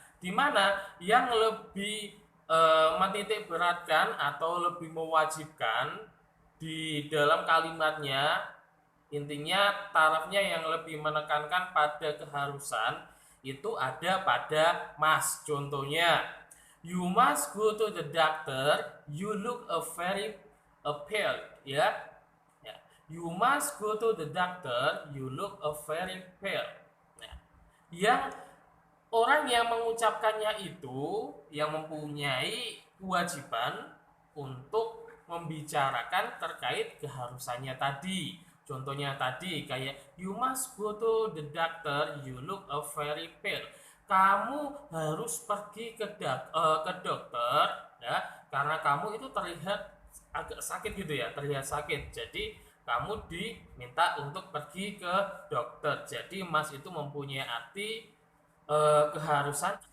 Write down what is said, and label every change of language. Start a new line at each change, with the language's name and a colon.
Indonesian: Di mana yang lebih menitik beratkan atau lebih mewajibkan di dalam kalimatnya, intinya tarafnya yang lebih menekankan pada keharusan itu ada pada must.
English: Contohnya, you must go to the doctor, you look very pale ya. You must go to the doctor, you look very pale.
Indonesian: Yang orang yang mengucapkannya itu yang mempunyai kewajiban untuk membicarakan terkait keharusannya tadi. Contohnya tadi kayak
English: you must go to the doctor, you look very pale.
Indonesian: Kamu harus pergi ke dokter ya, karena kamu itu terlihat agak sakit gitu ya, terlihat sakit. Jadi kamu diminta untuk pergi ke dokter. Jadi must itu mempunyai arti keharusan.